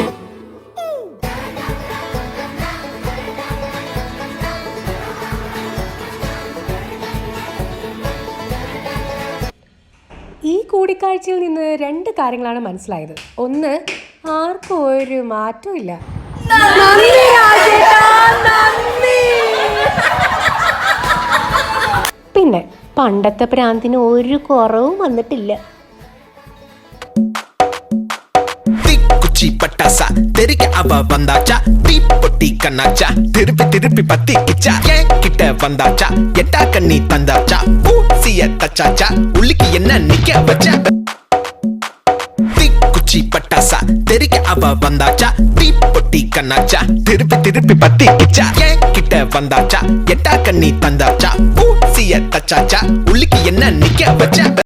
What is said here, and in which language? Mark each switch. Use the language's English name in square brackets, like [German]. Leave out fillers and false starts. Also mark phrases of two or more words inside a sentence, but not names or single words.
[Malayalam] ഈ കൂടിക്കാഴ്ചയിൽ നിന്ന് രണ്ട് കാര്യങ്ങളാണ് മനസ്സിലായത്. ഒന്ന്, ആർക്കും ഒരു മാറ്റവും ഇല്ല. പിന്നെ പണ്ടത്തെ പ്രാന്തിന് ഒരു കുറവും വന്നിട്ടില്ല. [Tamil] பட்டாசா தெரிக்க அவ வந்தாச்சா, தீ பொட்டி கண்ணாச்சா, திருப்பி திருப்பி பத்தி கிச்சா, ஏன் கிட்ட வந்தாச்சா, எட்டா கண்ணி தந்தாச்சா, பூசிய தச்சாச்சா, உள்ளிக்கு என்ன நிக்க வச்சா. தீக்குச்சி பட்டாசா தெரிக்க அவ வந்தாச்சா, தீ பொட்டி கண்ணாச்சா, திருப்பி திருப்பி பத்தி கிச்சா, ஏன் கிட்ட வந்தாச்சா, எட்டா கண்ணி தந்தாச்சா, பூசிய தச்சாச்சா, உள்ளிக்கு என்ன நிக்க வச்சா.